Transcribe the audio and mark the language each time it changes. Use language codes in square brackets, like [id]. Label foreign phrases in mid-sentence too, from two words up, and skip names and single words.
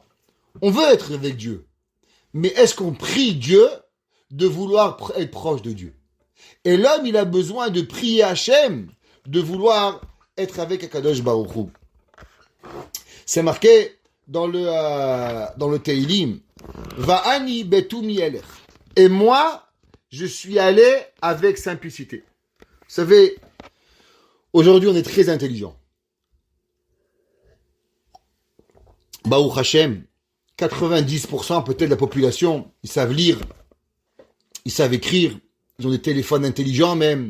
[fr] On veut être avec Dieu. Mais est-ce qu'on prie Dieu de vouloir être proche de Dieu? Et l'homme, il a besoin de prier Hachem, de vouloir être avec Akadosh Baruch Hu. C'est marqué dans le Teilim. [he] ואני בתומי אלך. [fr] Et moi, je suis allé avec simplicité. Vous savez, aujourd'hui, on est très intelligent. [he] ברוך השם, [fr] 90% peut-être de la population, ils savent lire, ils savent écrire, ils ont des téléphones intelligents même.